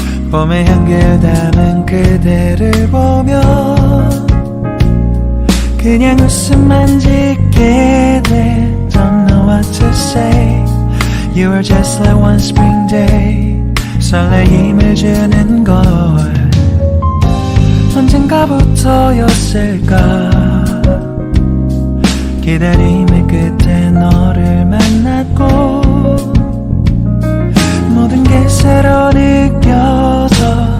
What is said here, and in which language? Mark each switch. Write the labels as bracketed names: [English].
[Korean] 봄의 향기를 담은 그대를 보며 그냥 웃음만 짓게 돼. [English] Don't know what to say. You were just like one spring day. [Korean] 설레임을 주는 걸 언젠가부터였을까. 기다림의 끝에 너를 만났고 모든 게 새로 느껴져.